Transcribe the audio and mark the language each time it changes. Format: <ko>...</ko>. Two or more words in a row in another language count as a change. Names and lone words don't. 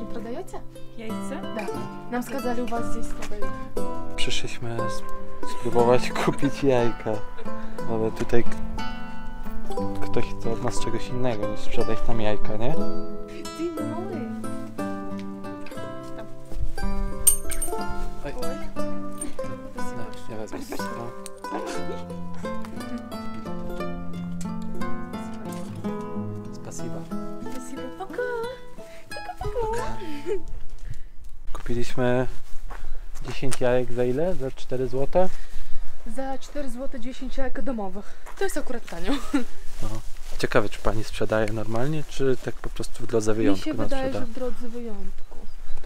<ru>Продаете? Яйца? Да. Нам сказали, у вас здесь продают.</ru> <pl>Przyszliśmy spróbować kupić jajka, ale tutaj ktoś chce od nas czegoś innego niż sprzedać nam jajka, nie?</pl> <ru>Ты малый.</ru> <pl>Oj.</pl> <ru>Спасибо.</ru> <pl>Nie wezmę. No.</pl> <ru>Spasiba. Спасибо. Пока. Пока-пока.</ru> <pl>Kupiliśmy 10 jajek za ile? Za 4 zł? Za 4 zł 10 jajek domowych. To jest akurat tanio. No. Ciekawe, czy pani sprzedaje normalnie, czy tak po prostu w drodze Mi wyjątku się nam wydaje, sprzeda? że w drodze wyjątku. A</pl>